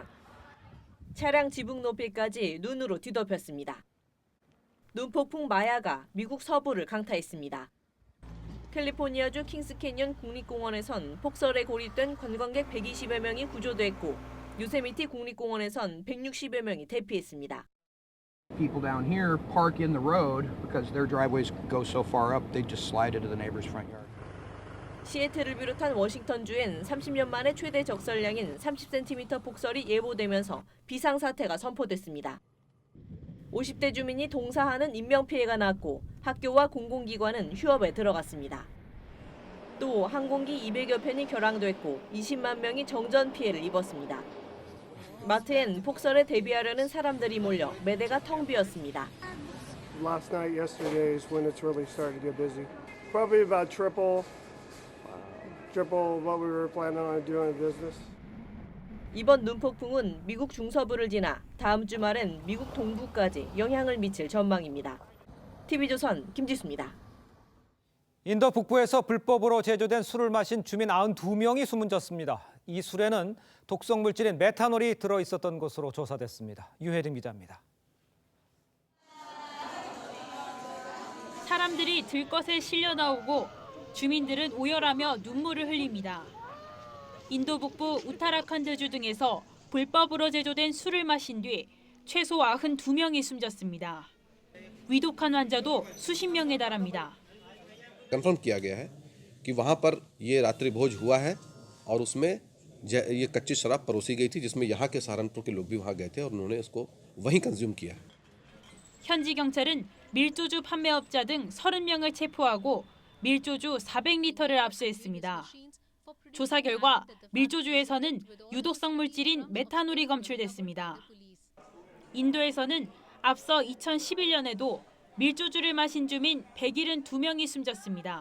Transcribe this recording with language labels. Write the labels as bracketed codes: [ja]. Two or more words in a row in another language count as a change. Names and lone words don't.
[ko] 차량 지붕 높이까지 눈으로 뒤덮였습니다. 눈폭풍 마야가 미국 서부를 강타했습니다. 캘리포니아주 킹스캐년 국립공원에선 폭설에 고립된 관광객 120여 명이 구조됐고 요세미티 국립공원에선 160여 명이 대피했습니다. [en] People down here park in the road because their driveways go so far up they just slide into the neighbor's front yard. [ko] 시애틀을 비롯한 워싱턴주엔 30년 만에 최대 적설량인 30cm 폭설이 예보되면서 비상사태가 선포됐습니다. 50대 주민이 동사하는 인명피해가 났고 학교와 공공기관은 휴업에 들어갔습니다. 또 항공기 200여 편이 결항됐고 20만 명이 정전 피해를 입었습니다. 마트엔 폭설에 대비하려는 사람들이 몰려 매대가 텅 비었습니다. [en] Last night, yesterday is when it's really starting to get busy. Probably about triple what we were planning on doing in business. [ko] 이번 눈폭풍은 미국 중서부를 지나 다음 주말엔 미국 동부까지 영향을 미칠 전망입니다. TV조선 김지수입니다. 인도 북부에서 불법으로 제조된 술을 마신 주민 92명이 숨은 졌습니다. 이 술에는 독성 물질인 메탄올이 들어있었던 것으로 조사됐습니다. 유혜림 기자입니다. 사람들이 들것에 실려 나오고 주민들은 오열하며 눈물을 흘립니다. 인도 북부 우타라칸드주 등에서 불법으로 제조된 술을 마신 뒤 최소 92명이 숨졌습니다. 위독한 환자도 수십 명에 달합니다. [hi] कंफर्म किया गया है कि वहां पर ये रात्रि भोज हुआ है और उसमें ये कच्ची शराब परोसी गई थी जिसमें यहाँ के सहारनपुर के लोग भी वहां गए थे और उन्होंने इसको वहीं कंज्यूम किया. [ko] 현지 경찰은 밀조주 판매업자 등 30명을 체포하고 밀조주 400리터를 압수했습니다. 조사 결과 밀조주에서는 유독성 물질인 메탄올이 검출됐습니다. 인도에서는 앞서 2011년에도 밀조주를 마신 주민 172명이 숨졌습니다.